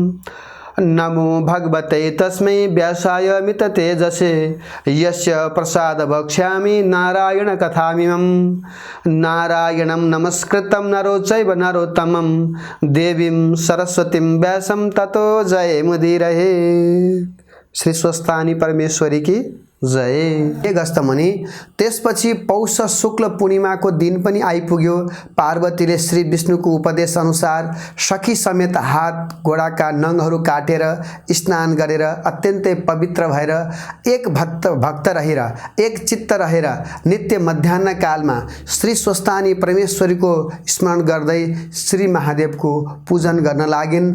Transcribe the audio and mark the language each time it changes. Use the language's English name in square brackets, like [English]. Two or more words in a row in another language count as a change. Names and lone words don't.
[Sanskrit] नमो भगवते तस्मै व्यासाय मिततेजसे यस्य प्रसाद वक्ष्यामि नारायण कथामिमं। नारायणं नमस्कृतं नरो चैव नरोत्तमं देवीं सरस्वतीं व्यासं ततो जयमुदीरये। [Hindi] श्री स्वस्थानी परमेश्वरी की जय। [Nepali] अगस्तमुनि त्यसपछि पौष शुक्ल पूर्णिमाको दिन पनि आइपुग्यो। पार्वतीले श्री विष्णुको उपदेश अनुसार सखी समेत हात गोडाका नङहरू काटेर स्नान गरेर अत्यन्तै पवित्र भएर एक भक्त रहेर एक चित्त रहेर नित्य मध्याह्न कालमा श्री स्वस्थानी परमेश्वरीको स्मरण गर्दै श्री महादेवको पूजन गर्न लागिन्।